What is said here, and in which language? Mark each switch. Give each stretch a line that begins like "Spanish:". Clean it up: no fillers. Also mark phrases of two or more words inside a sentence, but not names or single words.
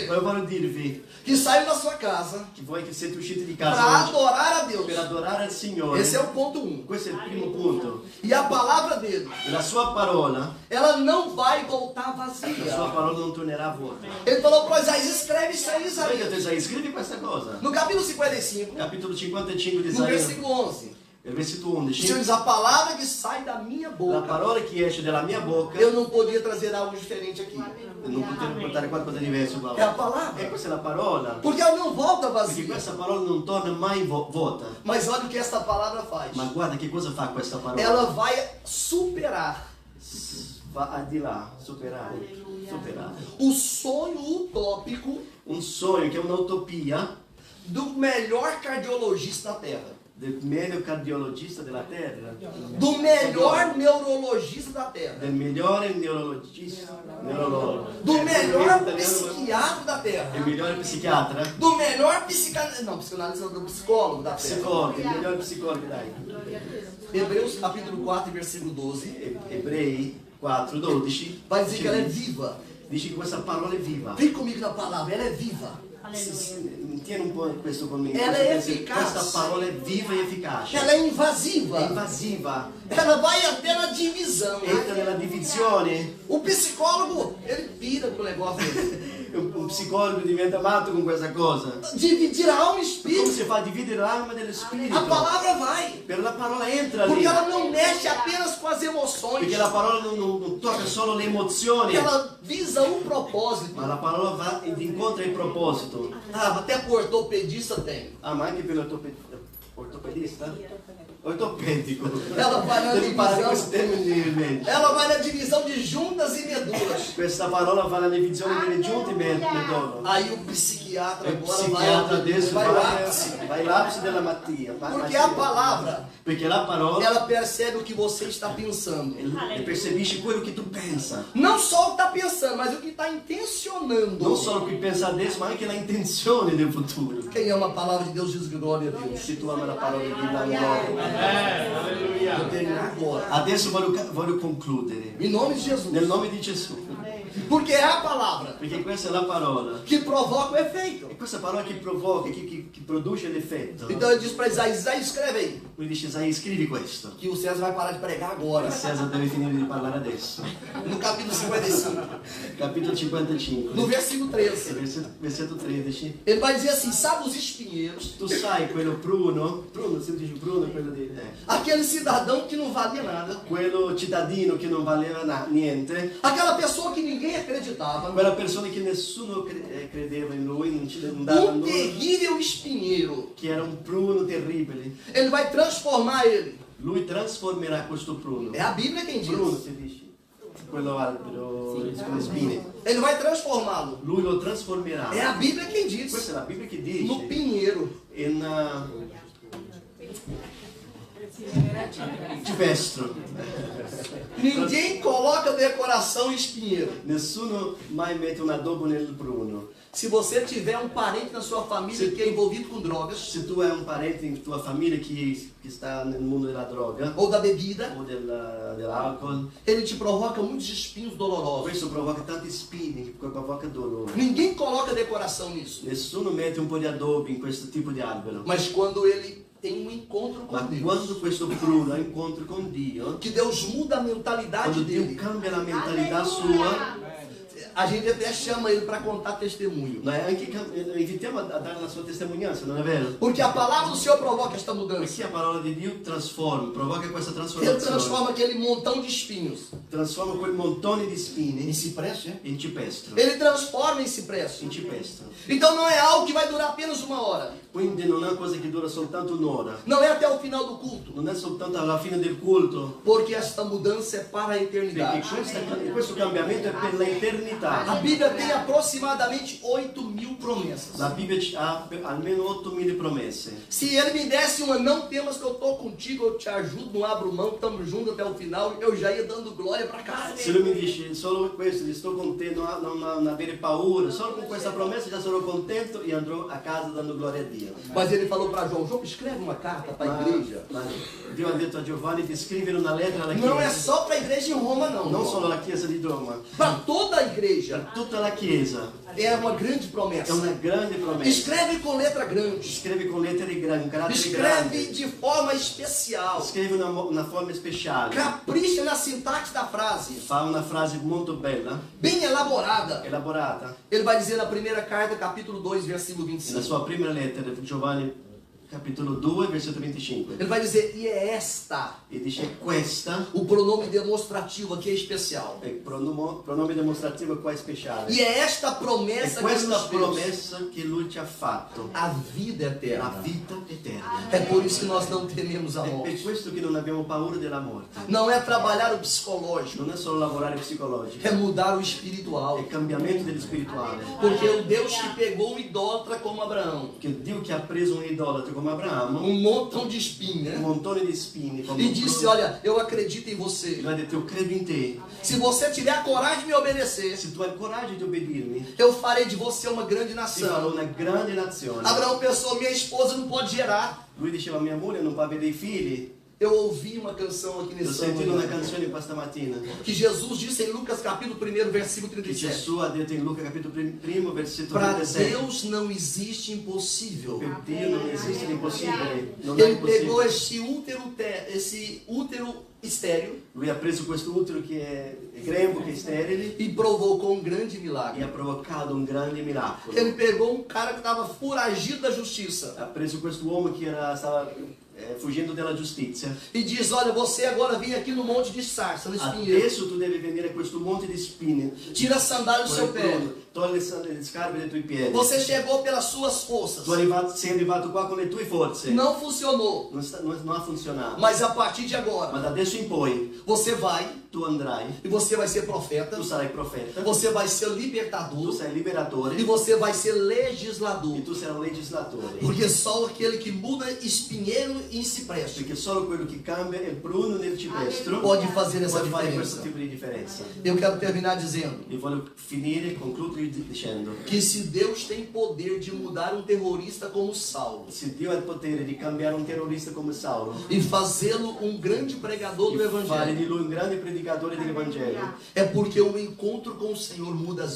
Italian: Ma io voglio dirvi
Portuguese: que saiu da sua casa
Italian: che voi che siete usciti di
Portuguese: para
Italian: casa oggi
Portuguese: adorar a Deus.
Italian: per adorare il Signore,
Portuguese: Esse é o ponto 1.
Italian: questo è il primo punto.
Portuguese: E a palavra dele,
Italian: E la sua parola
Portuguese: ela não vai voltar
Italian: la sua
Portuguese: vazia.
Italian: parola non tornerà vuota.
Portuguese: Ele falou para Moisés, escreve isso aí,
Italian: Sai che Isaías. Isaías, scrivi questa cosa.
Portuguese: No capítulo 55,
Italian: Capitolo 55 di
Portuguese: no Isaia, versículo 11,
Italian: il versetto
Portuguese: o 11. Senhor diz, a palavra que sai da minha
Italian: La
Portuguese: boca,
Italian: parola che esce dalla mia bocca,
Portuguese: eu não podia trazer algo diferente aqui.
Italian: non potevo portare qualcosa di diverso qua.
Portuguese: É a palavra.
Italian: E questa è la parola.
Portuguese: Porque ela não volta
Italian: Perché
Portuguese: vazia.
Italian: questa parola non torna mai vuota.
Portuguese: Mas olha o que esta palavra faz.
Italian: Ma guarda che cosa fa questa parola.
Portuguese: Ela vai superar
Italian: Va al di là, superare.
Portuguese: o sonho utópico
Italian: Un sogno che è un'utopia
Portuguese: do melhor cardiologista da Terra.
Italian: del meglio cardiologista della terra,
Portuguese: Do melhor neurologista da Terra.
Italian: del migliore neurologista,
Portuguese: Do melhor psiquiatra da Terra.
Italian: il migliore psichiatra,
Portuguese: Do melhor psicanalista. Não, psicanalista não, do psicólogo da Terra.
Italian: psicologo, il migliore psicologo, dai.
Portuguese: Hebreus capítulo 4, versículo 12.
Italian: Ebrei 4, 12.
Portuguese: Vai dizer que ela é viva.
Italian: Dice che questa parola è viva.
Portuguese: Vem comigo na palavra, ela é viva.
Italian: Tieni un po' questo con me. Ela è efficace. Questa parola è viva e efficace.
Portuguese: Ela é
Italian: È
Portuguese: invasiva.
Italian: invasiva.
Portuguese: Ela vai até na divisão.
Italian: Entra nella divisione.
Portuguese: O psicólogo, ele pira com o negócio dele.
Italian: Un psicologo diventa matto con questa cosa.
Portuguese: Dividir a alma e
Italian: Come
Portuguese: espírito.
Italian: si fa a dividere l'anima dello spirito?
Portuguese: A palavra vai.
Italian: Per la parola entra lì.
Portuguese: Porque ela não mexe apenas com as emoções.
Italian: Perché la parola non tocca solo le emozioni,
Portuguese: Ela visa um propósito.
Italian: ma la parola va ed incontra il proposito.
Portuguese: Ah, até pro ortopedista tem.
Italian: Ah, ma anche per l'ortopedista? Ortopedico.
Portuguese: Ela vai na
Italian: Devi imparare questi
Portuguese: divisão.
Italian: termini in mente.
Portuguese: Ela vai na divisão de juntas e medulas.
Italian: Questa parola va nella divisione delle giunte e medono.
Portuguese: Aí o psiquiatra
Italian: Il
Portuguese: agora
Italian: psichiatra adesso
Portuguese: vai
Italian: va
Portuguese: ao ápice.
Italian: all'apice della mattina.
Portuguese: Porque a palavra,
Italian: Perché la parola
Portuguese: ela percebe o que você está pensando.
Italian: e percepisci quello che tu pensa.
Portuguese: Não só o que está pensando, mas o que está intencionando.
Italian: Non solo che pensa adesso, ma anche la intenzione del futuro.
Portuguese: Quem ama a palavra de Deus diz glória a Deus.
Italian: Se tu ama la parola di Dio, dai gloria.
Portuguese: Vou terminar agora.
Italian: Adesso voglio concludere.
Portuguese: Em nome de Jesus.
Italian: Nel nome di Gesù.
Portuguese: Porque é a palavra
Italian: Perché questa è la parola.
Portuguese: que provoca o efeito.
Italian: E questa parola che provoca, che produce l'effetto.
Portuguese: Então ele diz para Isaías, Isaías, escreve aí.
Italian: Quindi dice Isaia, scrivi questo.
Portuguese: Que o César vai parar de pregar agora.
Italian: Cesare deve finire di parlare adesso.
Portuguese: No capítulo 55.
Italian: Capitolo 55.
Portuguese: No versículo 13.
Italian: Versetto 13.
Portuguese: Ele vai dizer assim, sabe os espinheiros?
Italian: Tu sai quello pruno, se dice pruno è quello di...
Portuguese: Aquele cidadão que não valia nada.
Italian: quello cittadino che non valeva niente,
Portuguese: Aquela pessoa que ninguém acreditava.
Italian: quella persona che nessuno credeva in lui, non dava nulla,
Portuguese: Terrível espinheiro.
Italian: che era un pruno terribile.
Portuguese: Ele vai transformar ele.
Italian: Lui trasformerà questo pruno.
Portuguese: É a Bíblia quem
Italian: Pruno
Portuguese: diz.
Italian: si dice, quello albero con le spine.
Portuguese: Ele vai transformá-lo.
Italian: Lui lo trasformerà.
Portuguese: É a Bíblia quem diz.
Italian: Questa è la Bibbia che
Portuguese: No
Italian: dice
Portuguese: pinheiro.
Italian: in Cipestro.
Portuguese: Ninguém coloca decoração em espinheiro.
Italian: Nessuno mai mette un adobo nel pruno.
Portuguese: Se você tiver um parente na sua família que é envolvido com drogas,
Italian: Se tu hai un parente in tua famiglia che sta nel mondo della droga
Portuguese: ou da bebida,
Italian: o dell'alcol,
Portuguese: ele te provoca muitos espinhos dolorosos.
Italian: questo provoca tanti spini, che provoca dolore.
Portuguese: Ninguém coloca decoração nisso.
Italian: Nessuno mette un po' di adobo in questo tipo di albero.
Portuguese: Mas quando ele tem um encontro
Italian: Ma
Portuguese: com Deus,
Italian: quando questo pruno ha incontro con Dio,
Portuguese: que Deus muda a mentalidade
Italian: quando Dio
Portuguese: dele,
Italian: cambia la mentalità sua,
Portuguese: a gente até chama ele para contar testemunho.
Italian: noi anche invitiamo a dare la sua testimonianza, non è vero?
Portuguese: Porque a palavra do Senhor provoca esta mudança.
Italian: Perché la parola di Dio trasforma, provoca questa
Portuguese: Ele
Italian: trasformazione.
Portuguese: transforma aquele montão de espinhos
Italian: Trasforma quel montone di
Portuguese: em
Italian: spine
Portuguese: cipreste.
Italian: in cipestro.
Portuguese: Ele transforma em cipreste.
Italian: In cipestro.
Portuguese: Então não é algo que vai durar apenas uma hora.
Italian: Quindi non è una cosa che dura soltanto un'ora.
Portuguese: Não é até o final do culto.
Italian: Non è soltanto alla fine del culto.
Portuguese: Porque esta mudança é para a
Italian: Perché
Portuguese: eternidade.
Italian: questo cambiamento è per l'eternità.
Portuguese: A Bíblia tem aproximadamente 8.000 promessas.
Italian: La Bibbia ha almeno 8.000 promesse.
Portuguese: Se ele me desse uma, não temas que eu estou contigo, eu te ajudo, não abro mão, estamos juntos até o final, eu já ia dando glória para casa.
Italian: Se lui mi dice solo questo, sto con te, non avere paura, solo con questa promessa già sono contento e andrò a casa dando gloria a Dio.
Portuguese: Mas ele falou para João, João, escreve uma carta para a igreja.
Italian: Ma Dio ha detto a Giovanni di scrivere una lettera alla
Portuguese: Não é
Italian: Chiesa,
Portuguese: só para a igreja em Roma, não.
Italian: non solo alla Chiesa di Roma,
Portuguese: Para toda a igreja. igreja.
Italian: tutta la Chiesa.
Portuguese: É uma grande
Italian: È
Portuguese: promessa.
Italian: una grande promessa.
Portuguese: Escreve com letra grande.
Italian: Scrive con lettere grandi, un carattere
Portuguese: Escreve
Italian: grande.
Portuguese: de forma especial.
Italian: Scrive una forma speciale.
Portuguese: Capricha na sintaxe da frase.
Italian: Fa una frase molto bella,
Portuguese: Bem elaborada.
Italian: elaborata.
Portuguese: Ele vai dizer na primeira carta, capítulo 2, versículo
Italian: Nella 25. sua prima lettera, Giovanni capitolo 2, versetto 25.
Portuguese: Ele vai dizer, e é esta.
Italian: E dice questa,
Portuguese: O pronome demonstrativo aqui é especial.
Italian: è pronome dimostrativo qua è speciale.
Portuguese: E é esta
Italian: È
Portuguese: promessa que
Italian: questa
Portuguese: nos fez
Italian: promessa che lui ci ha fatto,
Portuguese: a vida
Italian: la
Portuguese: eterna.
Italian: vita eterna.
Portuguese: É por isso que nós não tememos a
Italian: È per
Portuguese: morte.
Italian: questo che non abbiamo paura della morte.
Portuguese: Não é trabalhar o psicológico,
Italian: Non è solo lavorare psicologico,
Portuguese: é mudar o
Italian: è
Portuguese: espiritual.
Italian: il cambiamento dello spirituale.
Portuguese: Porque o Deus que pegou um idólatra como Abraão,
Italian: Che Dio che ha preso un idolatro come Abramo,
Portuguese: montão de espinho,
Italian: un
Portuguese: né?
Italian: montone di spini, come
Portuguese: E disse, olha, eu acredito em você.
Italian: Lui ha detto, io credo in te.
Portuguese: Se você tiver a coragem de me obedecer,
Italian: Se tu hai il coraggio di obbedirmi,
Portuguese: eu farei de você uma grande
Italian: ti farò
Portuguese: nação.
Italian: una grande nazione.
Portuguese: Abraão pensou, minha esposa não pode gerar.
Italian: Lui diceva, mia moglie non può avere dei figli.
Portuguese: Eu ouvi uma canção aqui
Italian: Ho
Portuguese: nesse
Italian: sentito una
Portuguese: ano,
Italian: canzone questa mattina
Portuguese: que Jesus disse em Lucas capítulo 1, versículo
Italian: che 37. Gesù ha detto in Luca capitolo 1, versetto
Portuguese: Para 37. Deus não existe impossível.
Italian: Per Dio non esiste l'impossibile, non è
Portuguese: Ele pegou
Italian: impossibile.
Portuguese: esse útero estéreo
Italian: Lui ha preso questo utero che è grembo, che è sterile,
Portuguese: e provocou um grande
Italian: e
Portuguese: milagre.
Italian: ha provocato un grande miracolo.
Portuguese: Ele pegou um cara que estava foragido da justiça
Italian: Ha preso questo uomo che stava fuggendo dalla giustizia.
Portuguese: e diz, olha, você agora vem aqui no monte de sarça, no espinheiro.
Italian: Adesso tu devi venire a questo monte di spine.
Portuguese: Tira a sandália do seu pé.
Italian: Togli le scarpe dai tuoi piedi.
Portuguese: Você chegou pelas suas forças.
Italian: Sei arrivato qua con le tue forze.
Portuguese: Não funcionou.
Italian: Non ha funzionato.
Portuguese: Mas a partir de
Italian: Ma
Portuguese: agora,
Italian: da adesso in poi
Portuguese: você vai
Italian: tu andrai,
Portuguese: e você vai ser profeta.
Italian: tu sarai profeta,
Portuguese: Você vai ser
Italian: tu
Portuguese: libertador
Italian: sei liberatore
Portuguese: e você vai ser
Italian: e
Portuguese: legislador.
Italian: tu sarai un legislatore.
Portuguese: Porque só aquele que muda espinheiro em cipreste
Italian: Perché solo quello che cambia il pruno nel ciprestro
Portuguese: pode fazer essa
Italian: può fare questo
Portuguese: diferença.
Italian: tipo di differenza.
Portuguese: Eu quero terminar dizendo
Italian: E voglio finire, concludere dicendo:
Portuguese: que se Deus tem poder de mudar um terrorista como Saulo
Italian: se Dio ha il potere di cambiare un terrorista come Saulo
Portuguese: e fazê-lo um grande pregador do
Italian: e fare
Portuguese: Evangelho,
Italian: di lui un grande predicatore dell'Evangelo,
Portuguese: é porque o encontro com o Senhor muda as